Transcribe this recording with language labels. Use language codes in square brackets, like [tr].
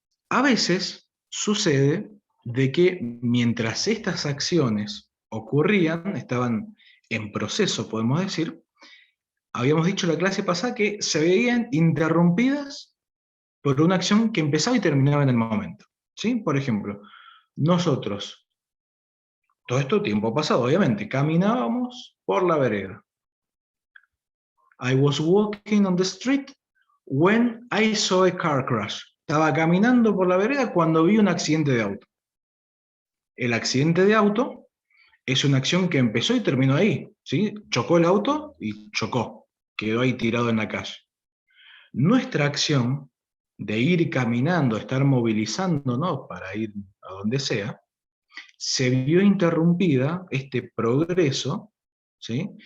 [es] A veces sucede de que mientras estas acciones ocurrían, estaban en proceso, podemos decir, habíamos dicho en la clase pasada que se veían interrumpidas por una acción que empezaba y terminaba en el momento, ¿sí? Por ejemplo, nosotros, todo esto tiempo pasado, obviamente, caminábamos por la vereda. [en] I was walking on the street when I saw a car crash. [es] Estaba caminando por la vereda cuando vi un accidente de auto. El accidente de auto es una acción que empezó y terminó ahí, ¿sí? Chocó el auto y chocó, quedó ahí tirado en la calle. Nuestra acción de ir caminando, estar movilizándonos para ir a donde sea, se vio interrumpida, este progreso, ¿sí?